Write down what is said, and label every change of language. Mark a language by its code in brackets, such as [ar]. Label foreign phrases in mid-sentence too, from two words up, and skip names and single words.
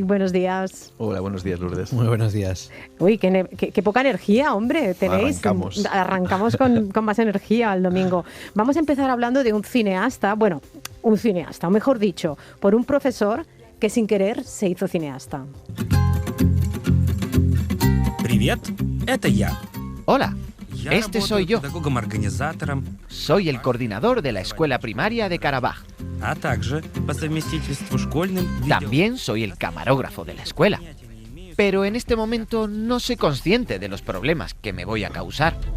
[es] Buenos días. Hola, buenos días, Lourdes. Muy buenos días. Uy, qué poca energía, hombre, tenéis. Arrancamos con más energía al domingo. Vamos a empezar hablando de un cineasta, o mejor dicho, por un profesor que sin querer se hizo cineasta. [ru] Привет, это я. [es] Hola, este soy yo. Soy el coordinador de la escuela primaria de Karabaj. También soy el camarógrafo de la escuela. Pero en este momento no soy consciente de los problemas que me voy a causar.